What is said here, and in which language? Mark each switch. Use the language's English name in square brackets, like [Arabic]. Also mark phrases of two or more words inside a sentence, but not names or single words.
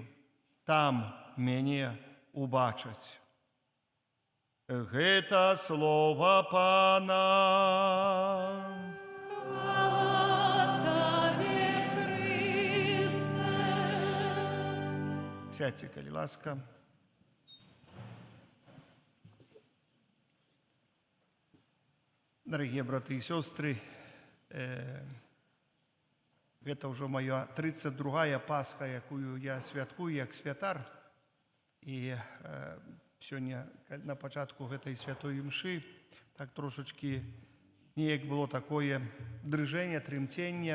[Belarusian] Там мяне убачаць». Гэта слова Пана. [Russian] Хвала Тебе, Христе. Сядьте, [Belarusian] калі ласка. [Russian] Дорогие браты и сестры, [Belarusian] гэта ўжо моя 32-я Пасха, якую я святкую як святар. І сёння на пачатку гэтай святой імшы так трошачки неяк было такое дрыжэнне, трымценне.